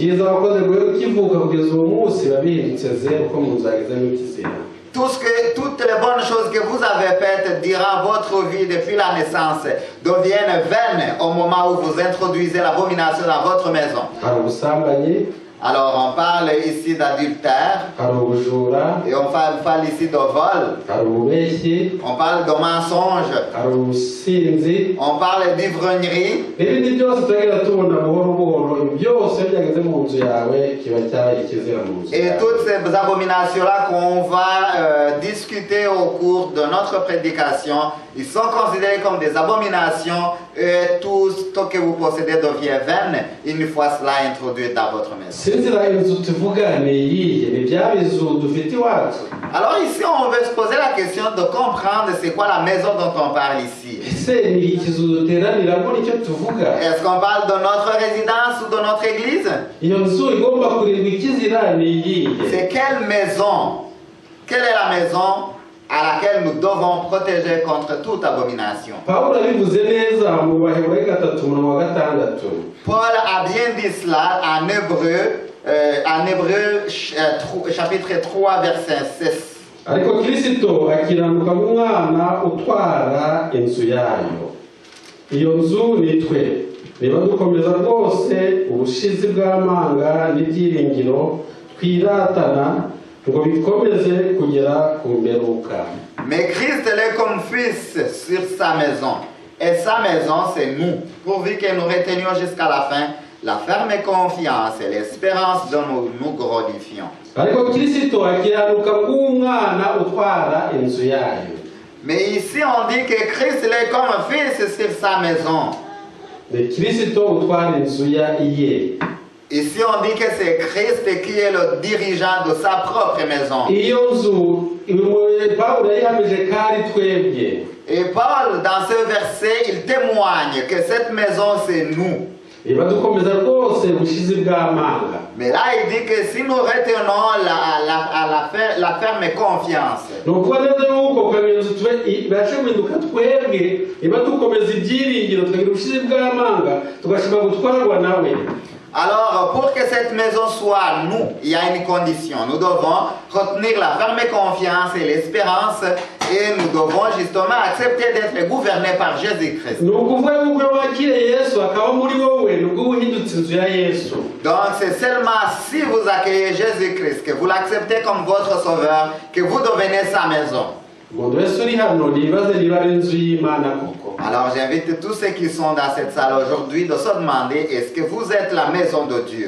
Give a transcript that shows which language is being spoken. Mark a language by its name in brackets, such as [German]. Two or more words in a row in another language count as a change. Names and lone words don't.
[French] Toutes les bonnes choses que vous avez faites durant votre vie depuis la naissance deviennent vaines au moment où vous introduisez l'abomination dans votre maison. Alors on parle ici d'adultère [Kinyarwanda] hari ubujura, [French] et on parle ici de vol, [Kinyarwanda] hari ububeshyi, [French] on parle de mensonge, [Kinyarwanda] hari ubusinzi [French] on parle d'ivrognerie. [Kinyarwanda] n'ibindi byose turagenda tubona buhoro buhoro. Byose byageze mu nzu yawe kiba cyabaye ikizira mu nzu [French] Et [Kinyarwanda] yawe. [French] toutes ces abominations-là qu'on va discuter au cours de notre prédication, ils sont considérés comme des abominations et tout ce que vous possédez devient vaine une fois cela introduit dans votre maison. [Kinyarwanda] Sinzira inzu tuvuga ni iyihe? Ni bya bizu dufite iwacu? [French] Alors ici, on veut se poser la question de comprendre c'est quoi la maison dont on parle ici. [Kinyarwanda] Ese ni ikizu duteraniramo nicyo tuvuga? [French] Est-ce qu'on parle de notre résidence ou de notre église? [Kinyarwanda] Iyo nzu igomba kurindwa ikizira ni iyihe? [French] C'est quelle maison? Quelle est la maison à laquelle nous devons protéger contre toute abomination? [Kinyarwanda] Pawulo abivuze neza mu Baheburayo 3:6. [French] Paul a bien dit cela en Hébreu chapitre 3 verset 6. [Kinyarwanda] Ariko Kristo akiranuka mu mwana utwara inzu yayo. Iyo nzu ni twe. Niba dukomeza rwose ubushizi bw'amanga n'ibyiringiro twiratana ngo bikomeze kugera ku mperuka. [French] Mais Christ est comme fils sur sa maison. Et sa maison, c'est nous. Pourvu que nous retenions jusqu'à la fin la ferme confiance et l'espérance dont nous glorifions. [Kinyarwanda] Ariko Kristo akiranuka nk'umwana utwara inzu yayo. [French] Mais ici, on dit que Christ est comme fils sur sa maison. [Kinyarwanda] Ni Kristo utwara inzu ye. [French] Ici, on dit que c'est Christ qui est le dirigeant de sa propre maison. [Kinyarwanda] Iyo nzu Pawulo yahamije ko ari twebwe. [French] Et Paul, dans ce verset, il témoigne que cette maison, c'est nous. [Kinyarwanda] Niba dukomeza rwose ubushizi bw'amanga. [French] Mais là, il dit que si nous retenons la ferme confiance, [Kinyarwanda] Ni ukuvuga neza yuko kugira ngo inzu ibashe guhinduka twebwe, niba dukomeza ibyiringiro tukagira ubushizi bw'amanga tugashobora gutwarwa nawe. [French] alors pour que cette maison soit nous, il y a une condition. Nous devons retenir la ferme confiance et l'espérance et nous devons justement accepter d'être gouvernés par Jésus-Christ. [Kinyarwanda] Ni ukuvuga yuko wakiriye Yesu akaba muri wowe nubwo uhindutse inzu ya Yesu. [French] Donc c'est seulement si vous accueillez Jésus-Christ, que vous l'acceptez comme votre sauveur, que vous devenez sa maison. [Kinyarwanda] Umuntu wese uri hano nibaze niba ari inzu y'Imana koko. [French] Alors j'invite tous ceux qui sont dans cette salle aujourd'hui de se demander, est-ce que vous êtes la maison de Dieu?